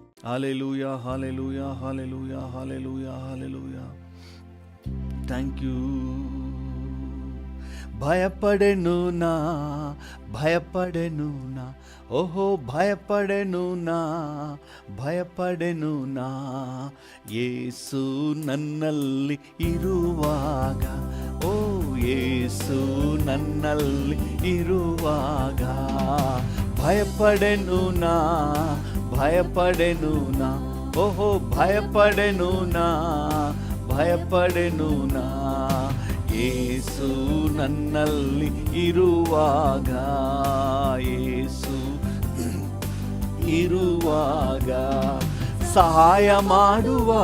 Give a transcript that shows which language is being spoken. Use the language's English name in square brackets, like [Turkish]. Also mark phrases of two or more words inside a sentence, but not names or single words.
[English] Hallelujah, hallelujah, hallelujah, hallelujah, hallelujah. Thank you. [Kannada] ಭಯಪಡೆನು ನಾ, ಭಯಪಡೆನು ನಾ, ಓಹೋ ಭಯಪಡೆನು ನಾ, ಭಯಪಡೆನು ನಾ, ಯೇಸು ನನ್ನಲ್ಲಿ ಇರುವಾಗ, ಓ ಯೇಸು ನನ್ನಲ್ಲಿ ಇರುವಾಗ, ಭಯಪಡೆನು ನಾ, ಭಯಪಡೆನು ನಾ, ಓಹೋ ಭಯಪಡೆನು ನಾ, ಭಯಪಡೆನು ನಾ, ಯೇಸು ನನ್ನಲ್ಲಿ ಇರುವಾಗ, ಯೇಸು ಇರುವಾಗ, ಸಹಾಯ ಮಾಡುವ,